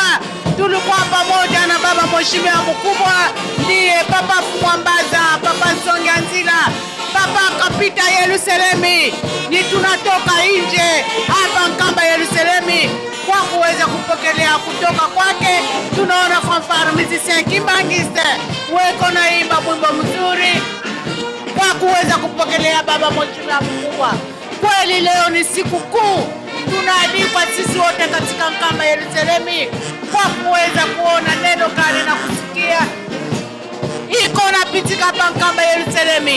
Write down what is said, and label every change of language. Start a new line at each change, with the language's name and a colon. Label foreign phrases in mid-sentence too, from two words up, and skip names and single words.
Swahili: Tulikuwa pamoja na baba mheshimiwa mkubwa ndiye Papa Mwambaza, Papa Songanzila, Papa Kapita Yerusalemi, ni tunatoka nje hapa Nkamba Yerusalemi kwa kuweza kupokelea kutoka kwake. Tunaona
French: fanfare musicien
Swahili: Kimbangiste weko na imba wimbo mzuri kwa kuweza kupokelea baba mheshimiwa mkubwa. Kweli leo ni siku kuu, tunaalikwa sisi wote katika Nkamba Yerusalemi kwa kuweza kuona neno kali na kusikia iko na pitika hapa Nkamba Yerusalemi.